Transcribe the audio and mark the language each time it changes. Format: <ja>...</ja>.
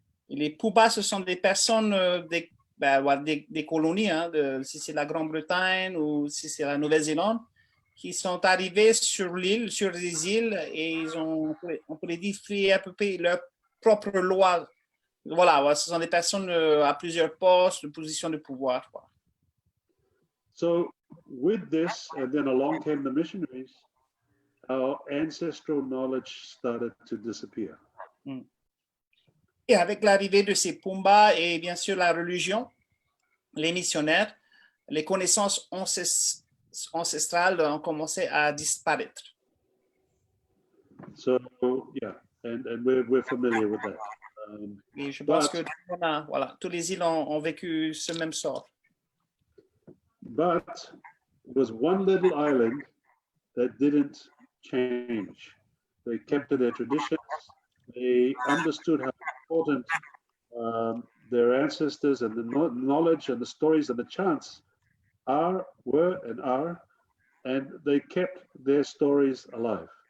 <fr>Et les Poobah, ce sont des personnes, des colonies, hein, si c'est la Grande-Bretagne ou si c'est la Nouvelle-Zélande, qui sont arrivés sur l'île, sur les îles, et ils ont, on pourrait dire, fait à peu près leur propre loi Voilà, ouais, ce sont des personnes à plusieurs postes, de positions de pouvoir. Quoi.</fr> <en>So with this, and then along came the missionaries, our ancestral knowledge started to disappear.</en> <fr>Et avec l'arrivée de ces Pumba et bien sûr la religion, les missionnaires, les connaissances ancestrales ont commencé à disparaître.</fr> <en>So yeah, and we're familiar with that.</en> <fr>Et je pense</fr> <en>But-</en> <fr>que voilà, tous les îles ont vécu ce même sort.</fr> <en>But there was one little island that didn't change. They kept to their traditions. They understood how important their ancestors and the knowledge and the stories and the chants were, and they kept their stories alive.</en>